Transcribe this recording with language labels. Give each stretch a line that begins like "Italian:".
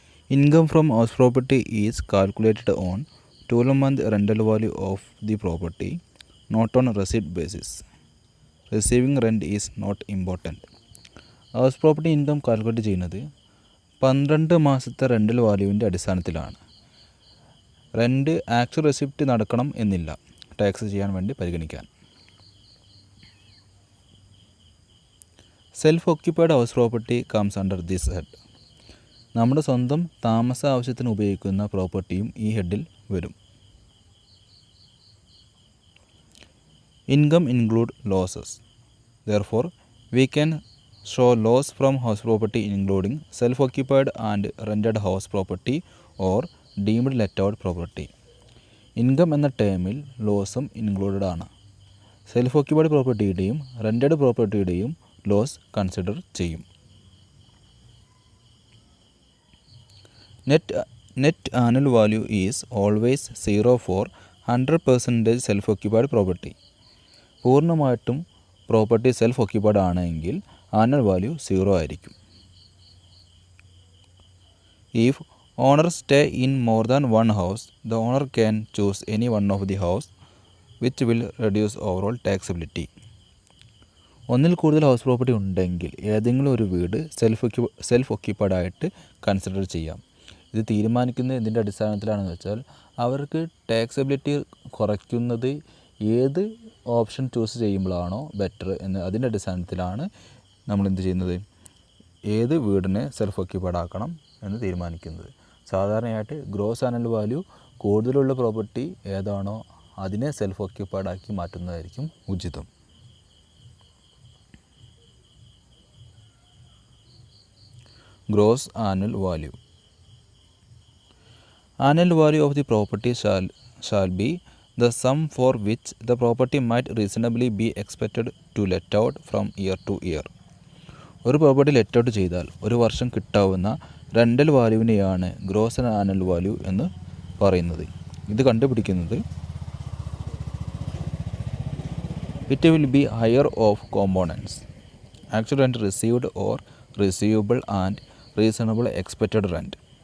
English: Income from house property is calculated on 12-month rental value of the property, not on a receipt basis. Receiving rent is not important.
Malayalam: House property income calculate ചെയ്യുന്നത് 12 മാസത്തെ rental വാല്യൂവിൻ്റെ അടിസ്ഥാനത്തിലാണ്. Rent actual receipt നടക്കണം എന്നില്ല tax ചെയ്യാൻ വേണ്ടി പരിഗണിക്കാൻ.
English: Self occupied house property comes under this head.
Malayalam: നമ്മുടെ സ്വന്തം താമസ ആവശ്യത്തിന് ഉപയോഗിക്കുന്ന പ്രോപ്പർട്ടിയും ഈ ഹെഡിൽ വരും.
English: Income include losses. Therefore we can show loss from house property including self occupied and rented house property or deemed let out property.
Malayalam: Income എന്ന ടേമിൽ ലോസും included ആണ്. Self occupied പ്രോപ്പർട്ടിയുടെയും rented പ്രോപ്പർട്ടിയുടെയും loss consider ചെയ്യും.
English: Net annual value is always 0 for 100% self occupied property.
Malayalam: പൂർണ്ണമായിട്ടും property self occupied ആണെങ്കിൽ annual value 0 ആയിരിക്കും.
English: If owners stay in more than one house, the owner can choose any one of the house which will reduce overall taxability.
Malayalam: ഒന്നിൽ കൂടുതൽ house property ഉണ്ടെങ്കിൽ ഏതെങ്കിലും ഒരു വീട് self occupied ആയിട്ട് consider ചെയ്യാം. ഇത് തീരുമാനിക്കുന്നത് എന്തിൻ്റെ അടിസ്ഥാനത്തിലാണെന്ന് വെച്ചാൽ അവർക്ക് ടാക്സബിലിറ്റി കുറയ്ക്കുന്നത് ഏത് ഓപ്ഷൻ ചൂസ് ചെയ്യുമ്പോഴാണോ ബെറ്റർ എന്ന് അതിൻ്റെ അടിസ്ഥാനത്തിലാണ് നമ്മൾ എന്ത് ചെയ്യുന്നത്, ഏത് വീടിനെ സെൽഫ് ഓക്യുപ്പൈഡ് ആക്കണം എന്ന് തീരുമാനിക്കുന്നത്. സാധാരണയായിട്ട് ഗ്രോസ് ആനുവൽ വാല്യൂ കൂടുതലുള്ള പ്രോപ്പർട്ടി ഏതാണോ അതിനെ സെൽഫ് ഓക്യുപ്പൈഡ് ആക്കി മാറ്റുന്നതായിരിക്കും ഉചിതം. Gross annual value.
English: Annual value of the property shall be the sum for which the property might reasonably be expected to let out from year to year.
Malayalam: ഒരു property let out ചെയ്താൽ ഒരു വർഷം കിട്ടാവുന്ന rental വാല്യൂവിനെയാണ് gross annual value എന്ന് പറയുന്നത്. ഇത് കണ്ടുപിടിക്കുന്നത്
English: It will be higher of components actual rent received or receivable and reasonable expected rent.